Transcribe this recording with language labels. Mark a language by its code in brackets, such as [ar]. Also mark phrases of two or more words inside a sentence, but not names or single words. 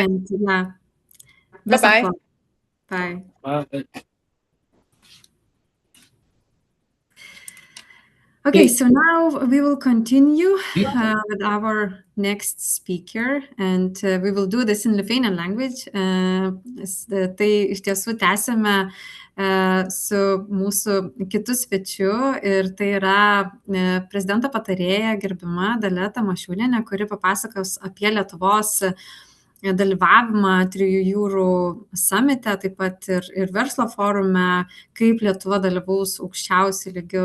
[en] Best of Bye-bye. luck. Bye. Bye. Okay, so now we will continue with our next speaker, and we will do this in Lithuanian language. [lt] Tai iš tiesų tęsime su mūsų kitu svečiu, ir tai yra prezidento patarėja gerbima Dalia Tamošiūnienė, kuri papasakos apie Lietuvos dalyvavimą Trijų jūrų samite, taip pat ir verslo forume, kaip Lietuva dalyvaus aukščiausiu lygiu.